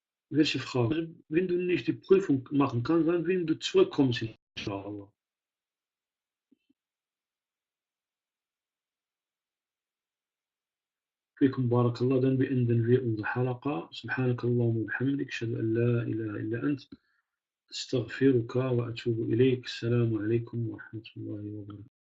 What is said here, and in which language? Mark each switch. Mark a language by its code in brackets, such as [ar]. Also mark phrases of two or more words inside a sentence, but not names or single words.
[de] welche Frage? Also, wenn du nicht die Prüfung machen kannst, dann wenn du zurückkommst, inshallah. [ar] فيكم بارك الله. [de] Dann beenden wir unsere Halaqa. [ar] سبحانك اللهم وبحمدك أشهد أن لا إله إلا أنت أستغفرك وأتوب إليك. السلام عليكم ورحمة الله وبركاته.